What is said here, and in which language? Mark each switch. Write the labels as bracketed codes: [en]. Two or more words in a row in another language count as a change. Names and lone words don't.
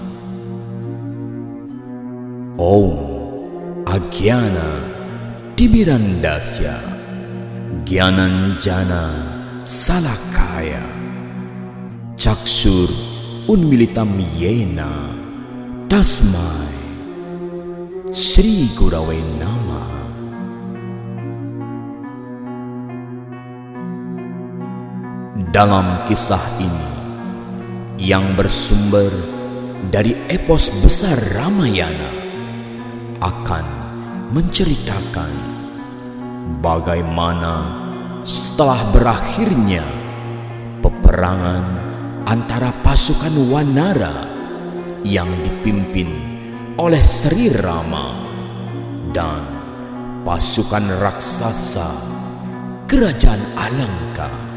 [sa] ॐ अज्ञान तिमिरान्धस्य ज्ञानाञ्जन शलाकया चक्षुर् उन्मीलितं येन तस्मै श्री गुरवे नमः. [id] Dalam kisah ini yang bersumber dari epos besar Ramayana akan menceritakan bagaimana setelah berakhirnya peperangan antara pasukan Wanara yang dipimpin oleh Sri Rama dan pasukan raksasa kerajaan Alangka